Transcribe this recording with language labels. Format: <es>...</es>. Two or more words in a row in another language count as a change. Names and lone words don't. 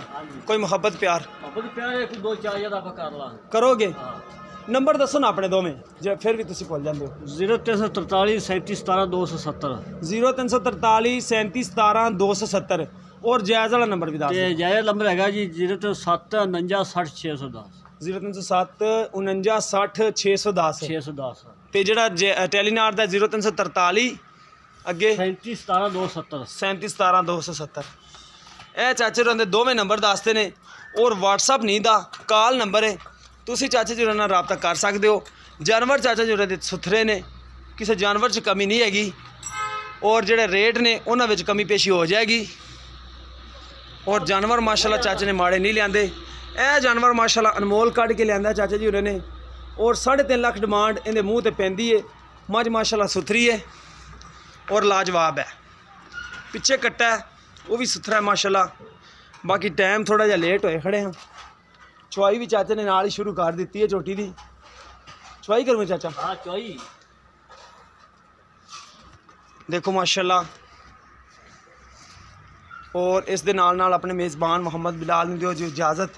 <pa>ਹਾਂ ਜੀ। ਕੋਈ ਮੁਹੱਬਤ ਪਿਆਰ ਮੁਹੱਬਤ ਪਿਆਰ ਹੈ, ਕੋਈ 2-4 ਹਜ਼ਾਰ ਆਪ ਕਰ ਲਾਂਗੇ। करोगे? हां ਨੰਬਰ ਦੱਸੋ ਨਾ ਆਪਣੇ ਦੋਵੇਂ ਜੇ ਫਿਰ ਭੀ ਤੁਸੀਂ ਭੁੱਲ ਜਾਂਦੇ ਹੋ। 0343 37 17 270 0343 37 17 270 ਔਰ ਜਾਇਜ਼ ਵਾਲਾ ਨੰਬਰ ਭੀ ਦੱਸ ਤੇ ਜਾਇਜ਼ ਨੰਬਰ ਹੈਗਾ ਜੀ 0307 49 60 610 0307 49 60 610 610 ਤੇ ਜਿਹੜਾ ਟੈਲੀਨਾਰ ਦਾ 0343 ਅੱਗੇ 37 17 270 37 17 270। ਇਹ ਚਾਚੇ ਹੋਰਾਂ ਦੇ ਦੋਵੇਂ ਨੰਬਰ ਦੱਸਦੇ ਨੇ ਔਰ WhatsApp ਨਹੀਂ ਦਾ ਕਾਲ ਨੰਬਰ ਹੈ, ਤੁਸੀਂ ਚਾਚੇ ਜੀ ਹੋਰਾਂ ਨਾਲ ਰਾਬਤਾ ਕਰ ਸਕਦੇ ਹੋ। ਜਾਨਵਰ ਚਾਚਾ ਜੀ ਹੋਰਾਂ ਦੇ ਸੁਥਰੇ ਨੇ, ਕਿਸੇ ਜਾਨਵਰ 'ਚ ਕਮੀ ਨਹੀਂ ਹੈਗੀ ਔਰ ਜਿਹੜੇ ਰੇਟ ਨੇ ਉਹਨਾਂ ਵਿੱਚ ਕਮੀ ਪੇਸ਼ੀ ਹੋ ਜਾਏਗੀ ਔਰ ਜਾਨਵਰ ਮਾਸ਼ਾਅੱਲਾ ਚਾਚੇ ਨੇ ਮਾੜੇ ਨਹੀਂ ਲਿਆਂਦੇ। ਇਹ ਜਾਨਵਰ ਮਾਸ਼ਾਅੱਲਾ ਅਨਮੋਲ ਕੱਢ ਕੇ ਲਿਆਂਦਾ ਚਾਚਾ ਜੀ ਹੋਰਾਂ ਨੇ ਔਰ 3.5 ਲੱਖ ਡਿਮਾਂਡ ਇਹਦੇ ਮੂੰਹ ਤੇ ਪੈਂਦੀ ਹੈ। ਮੱਝ ਮਾਸ਼ਾਅੱਲਾ ਸੁਥਰੀ ਹੈ ਔਰ ਲਾਜਵਾਬ ਹੈ, ਪਿੱਛੇ ਕੱਟਾ ਹੈ ਵੋ ਭੀ ਸੁਥਰਾ ਹੈ ਮਾਸ਼ਾਅੱਲਾ। ਬਾਕੀ ਟਾਈਮ ਥੋੜ੍ਹਾ ਜਿਹਾ ਲੇਟ ਹੋਏ ਖੜੇ ਹੈਂ। ਚੁਆਈ ਭੀ ਚਾਚੇ ਨੇ ਨਾਲ ਹੀ ਸ਼ੁਰੂ ਕਰ ਦਿੱਤੀ ਹੈ, ਝੋਟੀ ਦੀ ਚੁਆਈ ਕਰੂੰ ਚਾਚਾ? ਹਾਂ ਚੁਆਈ ਦੇਖੋ ਮਾਸ਼ਾਅੱਲਾ। ਔਰ ਇਸ ਦੇ ਨਾਲ ਨਾਲ ਆਪਣੇ ਮੇਜ਼ਬਾਨ ਮੁਹੰਮਦ ਬਿਲਾਲ ਨੂੰ ਦਿਓ ਜੀ ਇਜਾਜ਼ਤ।</pa>